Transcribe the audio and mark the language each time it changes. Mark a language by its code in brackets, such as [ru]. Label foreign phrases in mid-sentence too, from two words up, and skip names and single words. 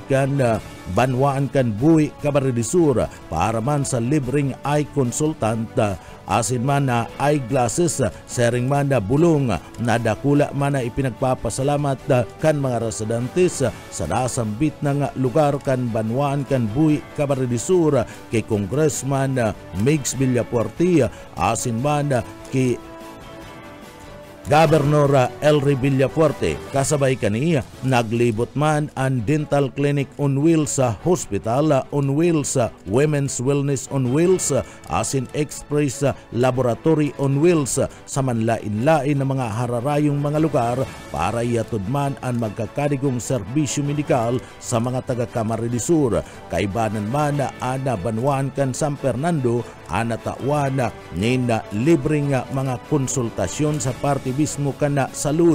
[bik] kan Banwaan kan Buhi, Camarines Sur para man sa libreng [en] eye consultant [bik] asin man na [en] eyeglasses sharing [bik] man na bulong na dakula man na ipinagpapasalamat kan mga residentes sa nasambit ng lugar kan Banwaan kan Buhi, Camarines Sur kay Congressman Migs Villafuerte asin man kay Governor Elry Villafuerte. Kasabay kaniya naglibot man ang [en] dental clinic on wheels [bik] sa [en] hospital on wheels, women's wellness on wheels, [bik] asin [en] express laboratory on wheels [bik] sa manlain-lain na mga hararayong mga lugar para iatod man ang magkakadigong serbisyo medikal sa mga taga Camarines Sur. Kaibanan man na ana Banwaan kan San Fernando ana tawan nina libreng mga konsultasyon sa parte mismo kana salud.